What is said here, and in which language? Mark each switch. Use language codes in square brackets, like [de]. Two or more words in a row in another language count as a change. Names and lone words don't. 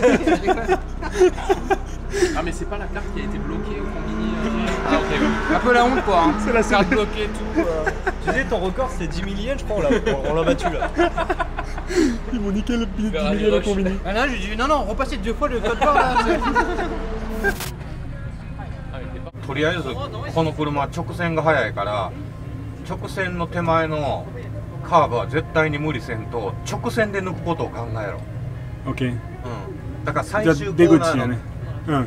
[fr] Ah, mais c'est pas la carte qui a été bloquée au combini. Ah, ok, oui. Un peu la honte quoi. Hein. C'est la Carte bloquée, tout. Tu sais, ton record c'est 10 000 yens, je crois, on l'a battu là. Ils m'ont niqué le billet de Vers 10 000 les au combini. Ah là, j'ai dit non, repassez 2 fois le code barre là. [ja] とりあえずこの車は直線が速いから直線の手前のカーブは絶対に無理せんと直線で抜くことを考えろ、 [fr] Ok. [ja] だから最じゃあ終コ出ーナーの口やね。うん。